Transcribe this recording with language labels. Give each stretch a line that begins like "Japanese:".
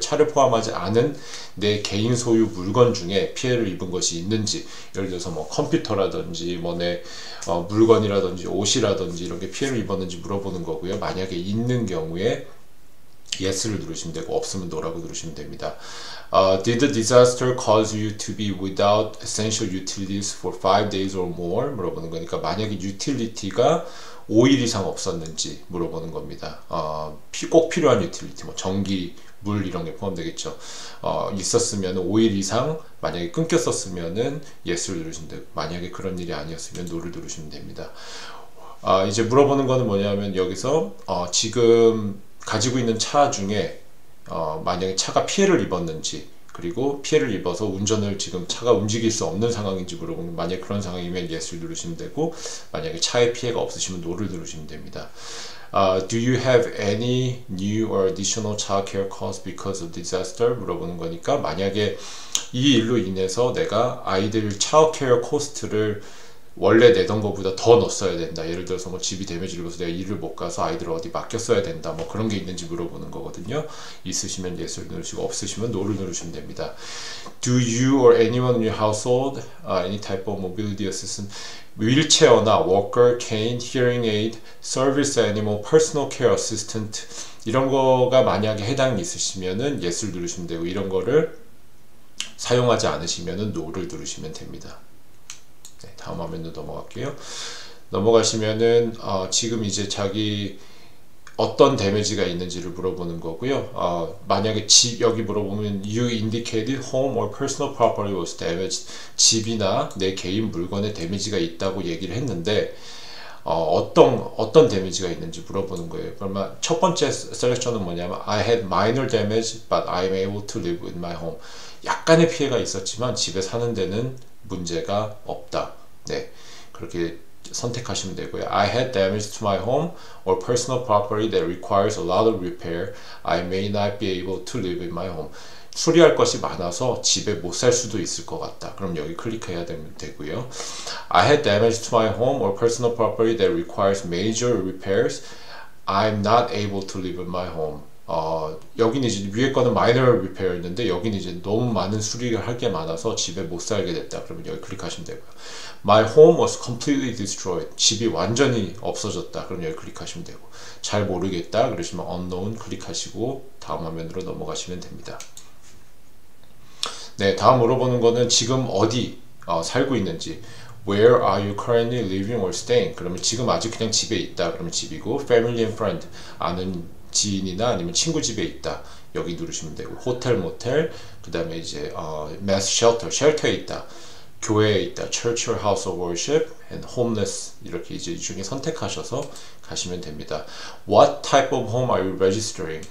Korean: 차를 포함하지 않은 내 개인 소유 물건 중에 피해를 입은 것이 있는지, 예를 들어서 뭐 컴퓨터라든지 뭐 내 물건이라든지 옷이라든지 이런 게 피해를 입었는지 물어보는 거고요. 만약에 있는 경우에 yes를 누르시면 되고 없으면 no라고 누르시면 됩니다.
English: Did the disaster cause you to be without essential utilities for 5 days or more?
Korean: 물어보는 거니까 만약에 유틸리티가 5일 이상 없었는지 물어보는 겁니다. 꼭 필요한 유틸리티, 뭐 전기, 물 이런 게 포함되겠죠. 있었으면 5일 이상 만약에 끊겼었으면은 yes를 누르시면 되고 만약에 그런 일이 아니었으면 no를 누르시면 됩니다. 이제 물어보는 거는 뭐냐면 여기서 지금 가지고 있는 차 중에 만약에 차가 피해를 입었는지 그리고 피해를 입어서 운전을 지금 차가 움직일 수 없는 상황인지 물어보면 만약에 그런 상황이면 yes를 누르시면 되고 만약에 차에 피해가 없으시면 no를 누르시면 됩니다.
English: Do you have any new or additional childcare costs because of disaster?
Korean: 물어보는 거니까 만약에 이 일로 인해서 내가 아이들 childcare 코스트를 원래 내던 것보다 더 넣었어야 된다. 예를 들어서 뭐 집이 데미지를 입어서 내가 일을 못 가서 아이들을 어디 맡겼어야 된다. 뭐 그런 게 있는지 물어보는 거거든요. 있으시면 yes를 누르시고 없으시면 no를 누르시면 됩니다.
English: Do you or anyone in your household any type of mobility assistance?
Korean: 휠체어나 워커, cane, hearing aid, service animal, personal care assistant 이런 거가 만약에 해당이 있으시면은 yes를 누르시면 되고 이런 거를 사용하지 않으시면은 no를 누르시면 됩니다. 네, 다음 화면으로 넘어갈게요. 넘어가시면은 지금 이제 자기 어떤 데미지가 있는지를 물어보는 거고요. 만약에 여기 물어보면
English: you indicated home or personal property was damaged.
Korean: 집이나 내 개인 물건에 데미지가 있다고 얘기를 했는데 어떤 데미지가 있는지 물어보는 거예요. 그러면 첫 번째 셀렉션은 뭐냐면
English: I had minor damage but I'm able to live in my home.
Korean: 약간의 피해가 있었지만 집에 사는 데는 문제가 없다. 네, 그렇게 선택하시면 되고요.
English: I had damage to my home or personal property that requires a lot of repair. I may not be able to live in my home.
Korean: 수리할 것이 많아서 집에 못 살 수도 있을 것 같다. 그럼 여기 클릭해야 되고요.
English: I had damage to my home or personal property that requires major repairs. I'm not able to live in my home.
Korean: 여기는 이제 위에 거는 minor repair였는데 여기는 이제 너무 많은 수리를 할 게 많아서 집에 못 살게 됐다. 그러면 여기 클릭하시면 되고요.
English: My home was completely destroyed.
Korean: 집이 완전히 없어졌다. 그럼 여기 클릭하시면 되고 잘 모르겠다. 그러시면 unknown 클릭하시고 다음 화면으로 넘어가시면 됩니다. 네, 다음 물어보는 거는 지금 어디 살고 있는지
English: Where are you currently living or staying?
Korean: 그러면 지금 아직 그냥 집에 있다. 그러면 집이고
English: Family and friend
Korean: 아는 지인이나 아니면 친구 집에 있다. 여기 누르시면 되고 호텔, 모텔, 그 다음에 이제 mass shelter, 쉘터에 있다. 교회에 있다,
English: church or house of worship, and homeless
Korean: 이렇게 이제 이 중에 선택하셔서 가시면 됩니다.
English: What type of home are you registering?